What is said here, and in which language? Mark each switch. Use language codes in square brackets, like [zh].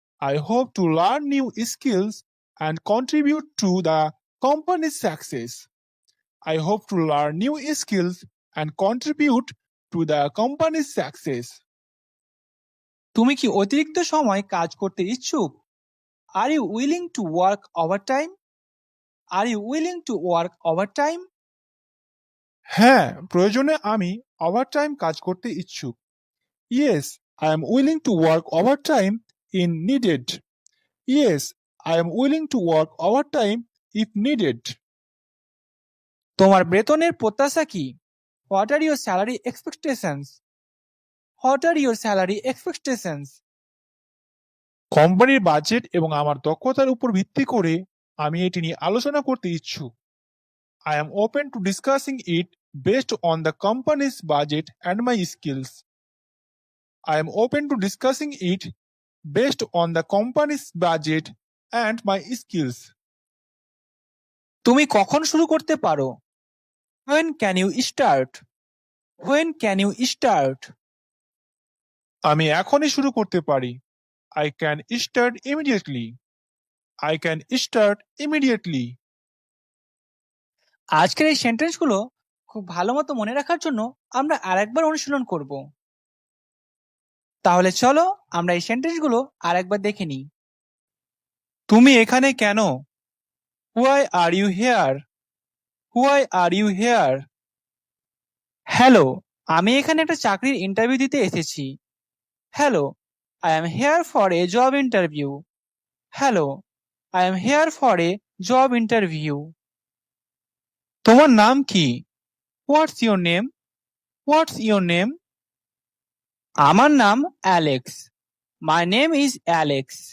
[en] I hope to learn new skills and contribute to the company's success. I hope to learn new skills and contribute to the company's success. [bn] তুমি কি অতিরিক্ত সময় কাজ করতে ইচ্ছুক? [en] Are you willing to work overtime? Are you willing to work overtime? [bn] হ্যাঁ, প্রয়োজনে আমি ওভারটাইম কাজ করতে ইচ্ছুক। [en] Yes, I am willing to work overtime in needed. Yes, I am willing to work overtime if needed. [bn] তোমার বেতনের প্রত্যাশা কি? [en] What are your salary expectations? What are your salary expectations? [bn] কোম্পানির বাজেট এবং আমার দক্ষতার উপর ভিত্তি করে আমি এটি নিয়ে আলোচনা করতে ইচ্ছুক। [en] I am open to discussing it based on the company's budget and my skills. I am open to discussing it based on the company's budget and my skills. [bn] তুমি কখন শুরু করতে পারো? [en] When can you start? When can you start? [bn] আমি এখনই শুরু করতে পারি। [en] I can start immediately. I can start immediately. [bn] আজকের এই সেন্টেন্সগুলো খুব ভালো মতো মনে রাখার জন্য আমরা আরেকবার অনুশীলন করব। তাহলে চলো আমরা এই সেন্টেন্সগুলো আরেকবার দেখে নিই। তুমি এখানে কেন? [en] Why are you here? Why are you here? [bn] Hello, আমি এখানে একটা চাকরির ইন্টারভিউ দিতে এসেছি। [en] Hello, I am here for a job interview. Hello, I am here for a job interview. [bn] তোমার নাম কি? [en] What's your name? What's your name? [bn] আমার নাম Alex. [en] My name is Alex.